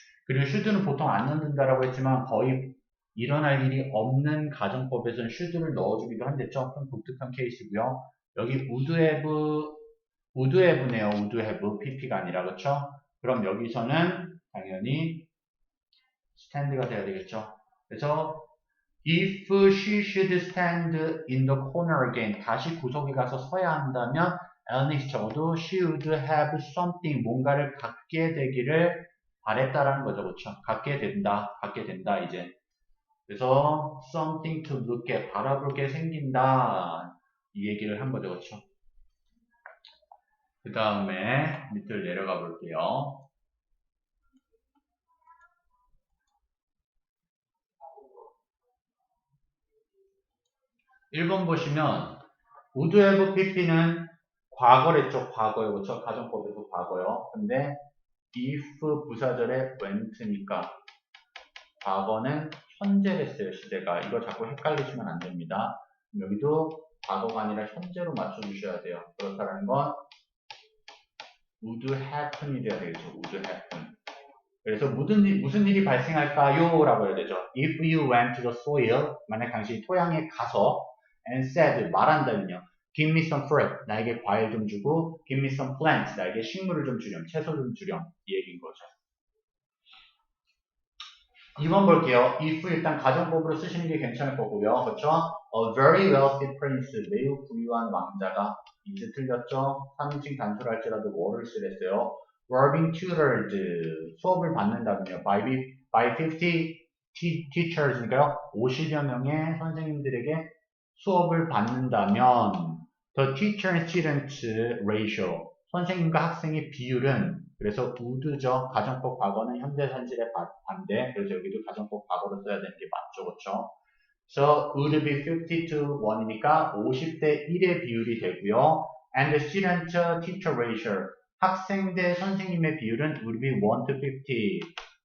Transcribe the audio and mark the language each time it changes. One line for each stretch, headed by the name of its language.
Korean: 그리고 should는 보통 안 넣는다라고 했지만 거의 일어날 일이 없는 가정법에서는 should를 넣어주기도 한댔죠. 좀 독특한 케이스고요. 여기 would have네요. would have, pp가 아니라 그렇죠? 그럼 여기서는 당연히 stand가 돼야 되겠죠. 그래서
English: if she should stand in the corner again,
Korean: 다시 구석에 가서 서야 한다면 Alice 적어도
English: she would have something,
Korean: 뭔가를 갖게 되기를 바랬다라는 거죠. 그렇죠? 갖게 된다, 이제. 그래서
English: something to look at,
Korean: 바라볼 게 생긴다, 이 얘기를 한 거죠. 그렇죠? 그 다음에 밑을 내려가 볼게요. 1번 보시면 would have pp는 과거랬죠. 과거요. 그렇죠? 가정법에서 과거요. 근데 if 부사절에 went니까 과거는 현재랬어요. 시제가. 이거 자꾸 헷갈리시면 안 됩니다. 여기도 과거가 아니라 현재로 맞춰주셔야 돼요. 그렇다는 건 would happen이 돼야 되겠죠.
English: would happen.
Korean: 그래서 무슨 일이 발생할까요? 라고 해야 되죠.
English: If you went to the soil,
Korean: 만약 당신이 토양에 가서
English: and said,
Korean: 말한다면요.
English: Give me some fruit,
Korean: 나에게 과일 좀 주고
English: give me some plants,
Korean: 나에게 식물을 좀 주렴, 채소 좀 주렴, 이 얘기인 거죠. 2번 볼게요. if 일단 가정법으로 쓰시는 게 괜찮을 거고요. 그렇죠?
English: A very wealthy prince,
Korean: 매우 부유한 왕자가 이제 틀렸죠? 3인칭 단수할지라도 뭐를 쓰랬어요?
English: were being tutored,
Korean: 수업을 받는다면요.
English: by 50 teachers니까요.
Korean: 50여 명의 선생님들에게 수업을 받는다면
English: the teacher and student ratio,
Korean: 선생님과 학생의 비율은 그래서 would죠. 가정법 과거는 현재 산실의 반대. 그래서 여기도 가정법 과거로 써야 되는 게 맞죠. 그렇죠?
English: So would be 50 to 1이니까
Korean: 50대 1의 비율이 되고요.
English: And the student teacher ratio,
Korean: 학생 대 선생님의 비율은
English: would be 1 to 50.